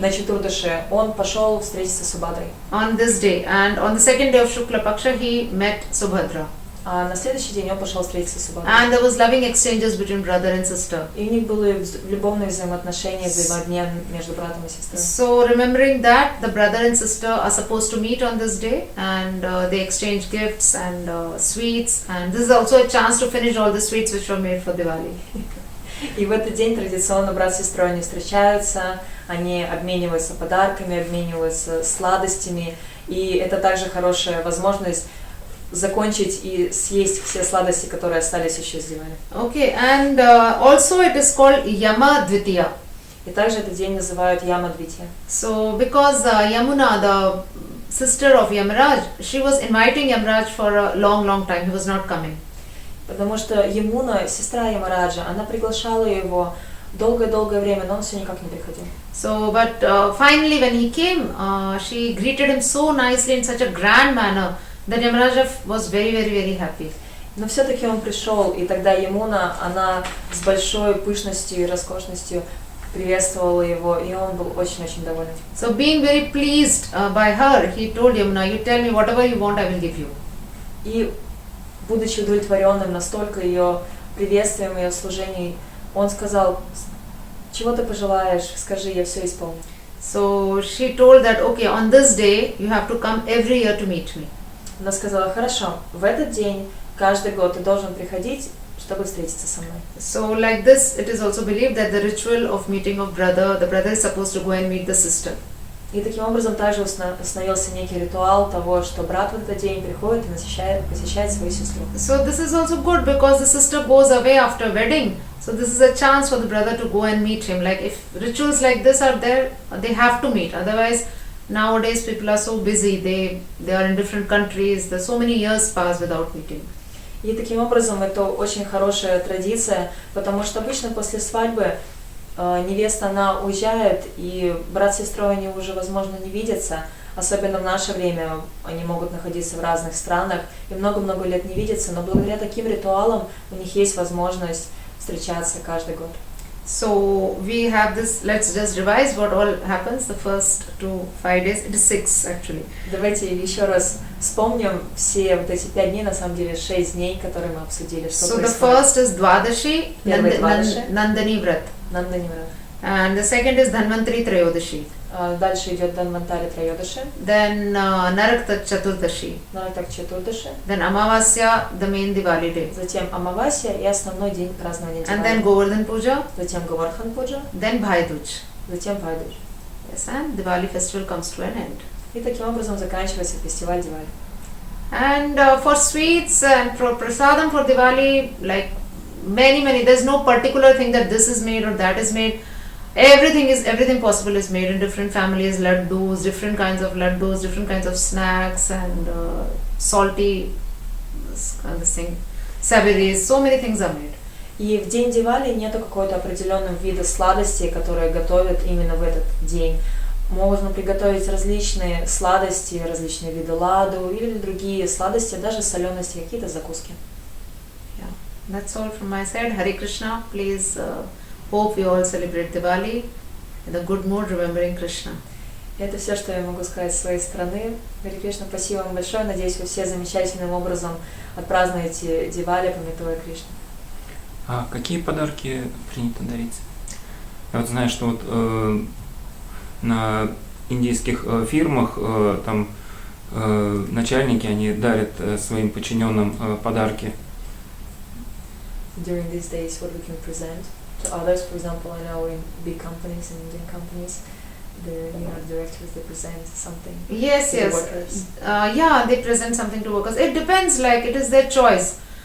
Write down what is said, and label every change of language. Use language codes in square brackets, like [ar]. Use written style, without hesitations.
[ru] на Чатурдаше, он пошел встретиться с Субхадрой. [en] On this day, and on the second day of Shukla Paksha, he met Subhadra. [ru] А на следующий день он пошел встретиться с Субхадрой. [en] And there was loving exchanges between brother and sister. [ru] И у них были любовные взаимоотношения, взаимообмен между братом и сестрой. [en] So remembering that, the brother and sister are supposed to meet on this day, and they exchange gifts and sweets, and this is also a chance to finish all the sweets which were made for Diwali. [ru] И в этот день традиционно брат с сестрой они встречаются, они обмениваются подарками, обмениваются сладостями, и это также хорошая возможность закончить и съесть все сладости, которые остались еще с Дивали. [en] Okay, and also it is called Yama Dvitiya. [ru] И также этот день называют Яма Двития. [en] So because Yamuna, the sister of Yamaraj, she was inviting Yamaraj for a long time. He was not coming. [ru] Потому что Ямуна, сестра Ямараджа, она приглашала его долгое-долгое время, но он все никак не приходил. [en] So, but finally when he came, she greeted him so nicely in such a grand manner that Yamaraja was very happy. [ru] Но все-таки он пришел, и тогда Ямуна, она с большой пышностью и роскошностью приветствовала его, и он был очень-очень доволен. [en] So, being very pleased by her, he told Yamuna, you tell me whatever you want, I will give you. [ru] И будучи удовлетворенным настолько ее приветствием, ее служений, он сказал, чего ты пожелаешь, скажи, я все исполню. [en] So she told that, okay, on this day you have to come every year to meet me. [ru] Она сказала, хорошо, в этот день каждый год ты должен приходить, чтобы встретиться со мной. [en] So like this, it is also believed that the ritual of meeting of brother, the brother is supposed to go and meet the sister. [ru] И таким образом также установился некий ритуал того, что брат в этот день приходит и посещает свою сестру. [en] So this is also good because the sister goes away after wedding. So this is a chance for the brother to go and meet him. Like if rituals like this are there, they have to meet. Otherwise, nowadays people are so busy. They are in different countries. There's so many years pass without meeting. [ru] И таким образом это очень хорошая традиция, потому что обычно после свадьбы невеста, она уезжает, и брат с сестрой они уже, возможно, не видятся. Особенно в наше время они могут находиться в разных странах и много-много лет не видятся, но благодаря таким ритуалам у них есть возможность встречаться каждый год. [en] So we have this, let's just revise what all happens the first 5 days. It is 6 actually. [ru] Давайте еще раз вспомним все вот эти 5 дней, на самом деле 6 дней, которые мы обсудили. [en] So the first is Dwadashi, Nandani Vrat. [ru] Нандани Врат. [en] And the second is Dhanvantari Trayodashi. [ru] Дальше идет Дhanvantari Trayodashi. [en] Then Narakta Chaturdashi. [ru] Narakta Chaturdashi. [en] Then Amavasya, the main Diwali day. [ru] Затем Амавасия и основной день празднования Дивали. [en] And then Govardhan Puja. [ru] Затем Говардхан Пуджа. [en] Then Bhai Dooj. [ru] Затем Бхай Дуж. [en] Yes, and Diwali festival comes to an end. [ru] И таким образом заканчивается фестиваль Дивали. [en] And for sweets and for prasadam for Diwali, like many, there's no particular thing that this is made or that is made. Everything possible is made in different families, laddus, different kinds of laddus, different kinds of snacks and salty, savories, so many things are made. [ru] И в день Дивали нету какого-то определенного вида сладостей, которые готовят именно в этот день. Можно приготовить различные сладости, различные виды ладу или другие сладости, даже солености, какие-то закуски. [en] Yeah, that's all from my side. Hare Krishna. Please hope we all celebrate Diwali in a good mood, remembering Krishna. [ru] Это все, что я могу сказать с своей стороны. Харе Кришна, спасибо вам большое. Надеюсь, вы все замечательным образом отпразднуете Дивали, памятуя Кришну. А какие подарки принято дарить? Я вот знаю, что вот на индийских фирмах там начальники, они дарят своим подчиненным подарки. [en] During these days, what we can present to others, for example, I know in big companies, in Indian companies, the directors, they present something Yes, to the yes. workers. Yeah, they present something to workers. It depends, like it is their choice.